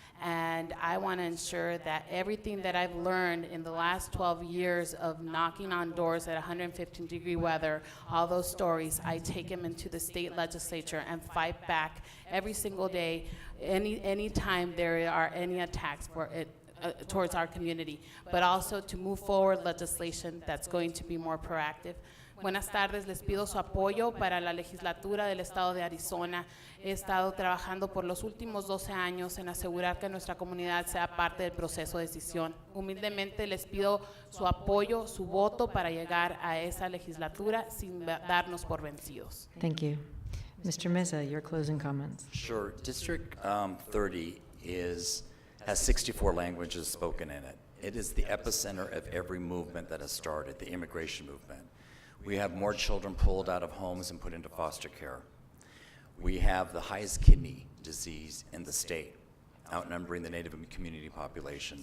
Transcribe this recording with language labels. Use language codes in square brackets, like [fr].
[en] And I want to ensure that everything that I've learned in the last 12 years of knocking on doors at 115-degree weather, all those stories, I take them into the state legislature and fight back every single day, any time there are any attacks for it, towards our community, but also to move forward legislation that's going to be more proactive. [es] Buenas tardes, les pido su apoyo para la legislatura del estado de Arizona. He estado trabajando por los últimos 12 años en asegurar que nuestra comunidad sea parte del proceso de decisión. Humildemente les pido su apoyo, su voto para llegar a esa legislatura sin darnos por vencidos. [en] Thank you. Mr. Meza, your closing comments. Sure. District 30 has 64 languages spoken in it. It is the epicenter of every movement that has started, the immigration movement. We have more children pulled out of homes and put into foster care. We have the highest kidney disease in the state, outnumbering the Native community population.